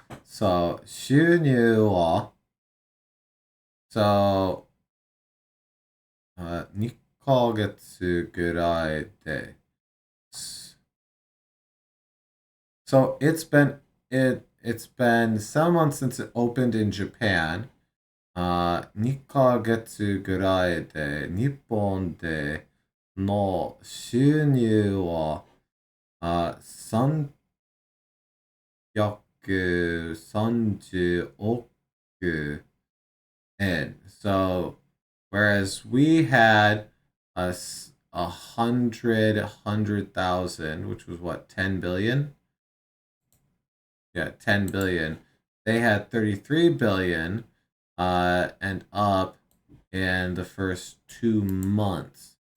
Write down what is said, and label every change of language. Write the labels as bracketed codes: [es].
[en] So, [ja] 収入は [en] So, [ja] 2ヶ月ぐらいで [en] So it's been 7 months since it opened in Japan. [ja] 2ヶ月ぐらいで日本での収入は330億円. [en] So, whereas we had a hundred thousand, which was what, 10 billion? Yeah, 10 billion. They had 33 billion and up in the first 2 months.